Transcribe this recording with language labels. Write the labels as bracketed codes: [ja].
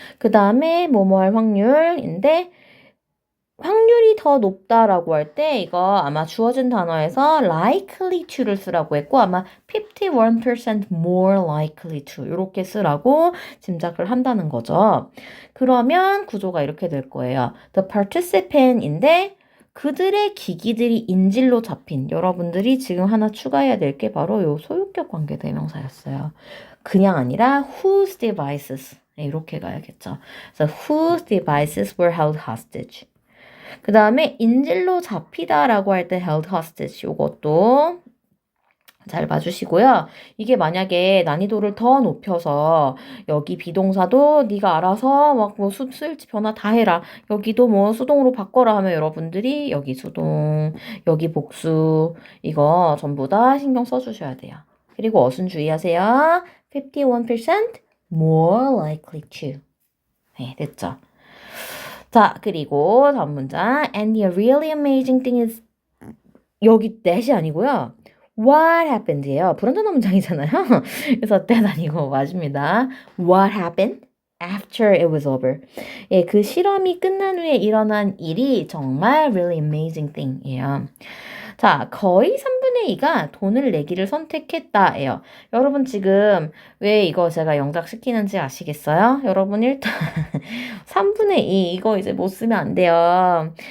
[ko] 그 다음에 뭐뭐 할 확률인데 확률이 더 높다라고 할 때 이거 아마 주어진 단어에서 likely to를 쓰라고 했고 아마 51% more likely to 이렇게 쓰라고 짐작을 한다는 거죠. 그러면 구조가 이렇게 될 거예요. The participant인데 그들의 기기들이 인질로 잡힌 여러분들이 지금 하나 추가해야 될 게 바로 요 소유격 관계 대명사였어요. 그냥 아니라 [en] whose devices [ko] 이렇게 가야겠죠. 그래서 [en] whose devices were held hostage. [ko] 그 다음에 인질로 잡히다라고 할 때 held hostage 요것도 잘 봐주시고요. 이게 만약에 난이도를 더 높여서 여기 비동사도 네가 알아서 막 뭐 수일치 변화 다 해라. 여기도 뭐 수동으로 바꿔라 하면 여러분들이 여기 수동, 여기 복수 이거 전부 다 신경 써주셔야 돼요. 그리고 어순 주의하세요. [en] 51% more likely to. 네, 됐죠. [ko] 자, 그리고 다음 문장. [en] And the really amazing thing is [ko] 여기 that이 아니고요. [en] What happened예요. [ko] 불완전한 문장이잖아요. 그래서 that 아니고 맞습니다. [en] What happened after it was over. [ko] 예, 그 실험이 끝난 후에 일어난 일이 정말 really amazing thing이에요. 자, 거의 3분의 2가 돈을 내기를 선택했다예요. 여러분 지금 왜 이거 제가 영작시키는지 아시겠어요? 여러분 일단 3분의 2 이거 이제 못 쓰면 안 돼요.